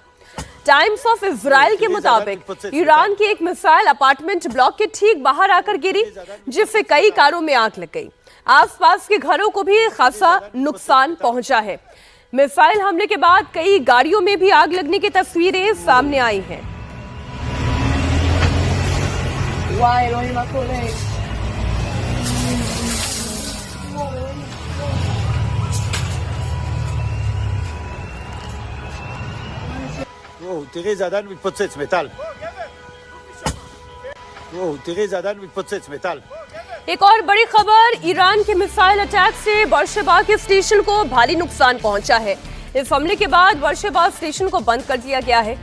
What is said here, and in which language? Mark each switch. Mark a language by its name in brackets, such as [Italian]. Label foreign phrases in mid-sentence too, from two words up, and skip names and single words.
[Hindi] टाइम्स ऑफ इजराइल के मुताबिक ईरान की एक मिसाइल अपार्टमेंट ब्लॉक के ठीक बाहर आकर गिरी, जिससे कई कारों में आग लग गई। आसपास के घरों को भी खासा नुकसान पहुंचा है। मिसाइल हमले के बाद कई गाड़ियों में भी आग लगने की तस्वीरें सामने आई हैं। [Hebrew] תראי, זה עדיין מתפוצץ, מטל. תראי, זה עדיין מתפוצץ, מטל. [Hindi] एक और बड़ी खबर, ईरान के मिसाइल अटैक से बर्शबा के स्टेशन को भारी नुकसान पहुंचा है। इस हमले के बाद बर्शबा स्टेशन को बंद कर दिया गया है।